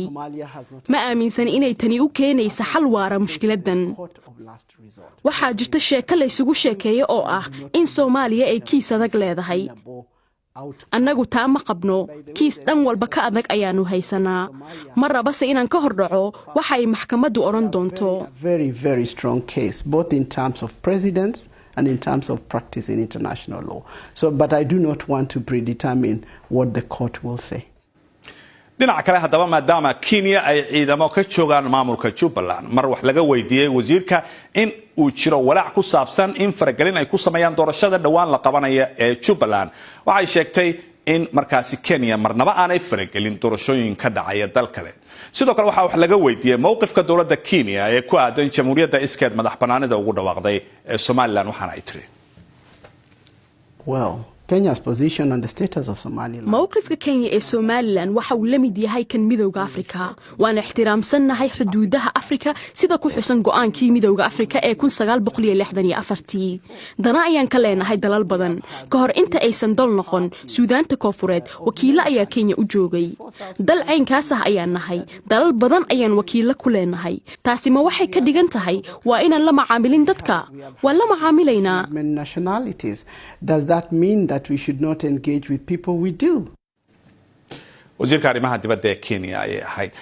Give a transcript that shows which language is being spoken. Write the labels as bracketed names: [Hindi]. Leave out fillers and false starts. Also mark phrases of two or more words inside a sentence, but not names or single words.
[Somali] ma aaminsan inay tani u keenayso xal waara mushkiladan. waxaa jirta sheeko la isugu sheekeeyo oo ah in Soomaaliya ay kiis adag leedahay. annagu taa ma qabno, kiis dhan walba ka adag ayaanu haysanaa. ma rabase inaan ka hordhaco waxa ay maxkamaddu oran doonto. [English] Very strong case both in terms of precedents and in terms of practice in international law. But I do not want to predetermine what the court will say. [Somali] dhinaca kale haddaba maadaama Kenya ay ciidamo ka joogaan maamulka Jubbaland mar wax laga weydiiyay wasiirka in uu jiro walaac ku saabsan in faragelin ay ku sameeyaan doorashada dhawaan la qabanaya ee Jubbaland. waxay sheegtay in markaasi Kenya marnaba aanay faragelin doorashooyin ka dhacaya dal kale. sidoo kale waxa wax laga weydiiyay mowqifka dawladda Kenya ee ku aadan jamhuuriyadda iskeed madaxbanaanida ugu dhawaaqday ee Somaliland. waxaana ay tiri [English] Kenya's position on the status of Somaliland. [Somali] mowqifka Kenya ee Somaliland waxa uu la mid yahay kan midowga Afrika. waana ixtiraamsanahay xuduudaha Afrika sida ku xusan go'aankii midowga Afrika ee 1964. dana ayaan ka leenahay dalal badan. ka hor inta aysan dal noqon Suudaanta Koonfureed wakiilo ayaa Kenya u joogay. dal caynkaas ah ayaan nahay. dalal badan ayaan wakiilo ku leenahay. taasi ma waxay ka dhigan tahay waa inaan la macaamilin dadka? waa la macaamilaynaa. [English] Does that mean that we should not engage with people? We do. [Somali] wasiirka arrimaha dibadda ee Kenya ayay ahayd.